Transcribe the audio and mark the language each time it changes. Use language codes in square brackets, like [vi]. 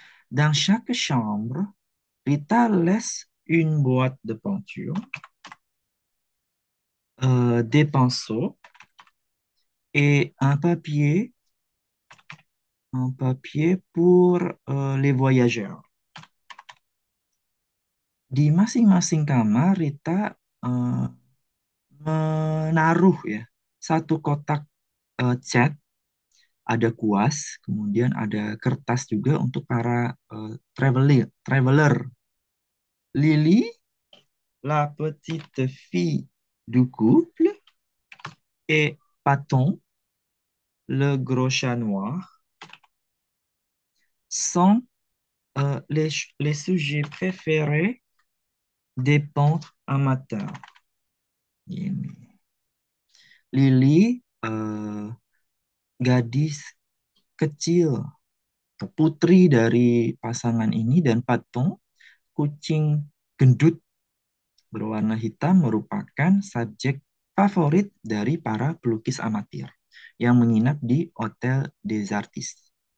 [fr] Dans chaque chambre, Rita laisse une boîte de peinture, des pinceaux et un papier pour les voyageurs. [id] Di masing-masing kamar, Rita eh, menaruh ya satu kotak cat, ada kuas, kemudian ada kertas juga untuk para traveler. [fr] Lily, la petite fille du couple, et Paton, le gros chat noir, sont les sujets préférés des peintres amateurs. [id] Ini. Lily, gadis kecil, putri dari pasangan ini, dan Paton, kucing gendut berwarna hitam, merupakan subjek favorit dari para pelukis amatir yang menginap di Hotel des Artistes.